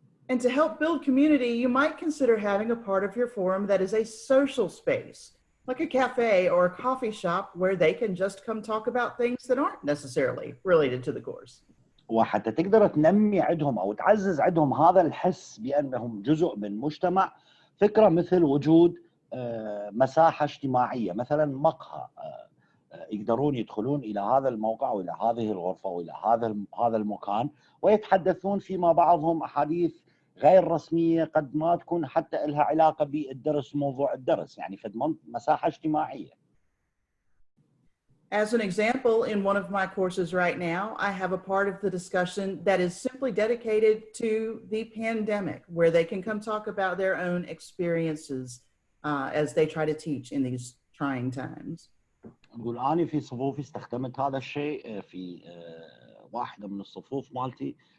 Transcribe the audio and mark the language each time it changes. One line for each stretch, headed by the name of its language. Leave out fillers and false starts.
English: And to help build community, you might consider having a part of your forum that is a social space, like a cafe or a coffee shop where they can just come talk about things that aren't necessarily related to the course.
Arabic: وحتى تقدر تنمي عندهم او تعزز عندهم هذا الحس بانهم جزء من مجتمع، فكره مثل وجود مساحه اجتماعيه مثلا مقهى، يقدرون يدخلون الى هذا الموقع والى هذه الغرفه والى هذا المكان ويتحدثون فيما بعضهم احاديث غير رسميه قد ما تكون حتى لها علاقه بالدرس وموضوع الدرس، يعني في مساحه اجتماعيه.
English: As an example, in one of my courses right now, I have a part of the discussion that is simply dedicated to the pandemic, where they can come talk about their own experiences as they try to teach in these trying times.
Arabic: نقول أنا في صفوفي استخدمت هذا الشيء في واحدة من الصفوف مالتي،